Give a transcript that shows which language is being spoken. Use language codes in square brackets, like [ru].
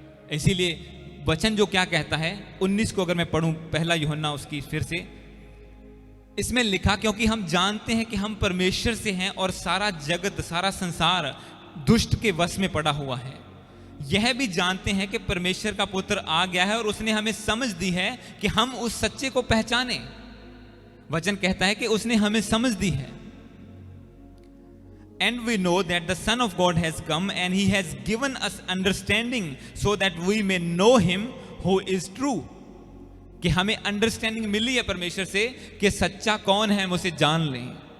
[hi] इसीलिए वचन जो क्या कहता है 19 को अगर मैं पढ़ूं, पहला यूहन्ना उसकी फिर से, इसमें लिखा, क्योंकि हम जानते हैं कि हम परमेश्वर से हैं और सारा जगत, सारा संसार दुष्ट के वश में पड़ा हुआ है। यह भी जानते हैं कि परमेश्वर का पुत्र आ गया है और उसने हमें समझ दी है कि हम उस सच्चे को पहचाने। वचन कहता है कि उसने हमें समझ दी है। [en] And we know that the Son of God has come and he has given us understanding so that we may know him who is true. [hi] कि हमें अंडरस्टैंडिंग मिली है परमेश्वर से कि सच्चा कौन है, हम उसे जान लें।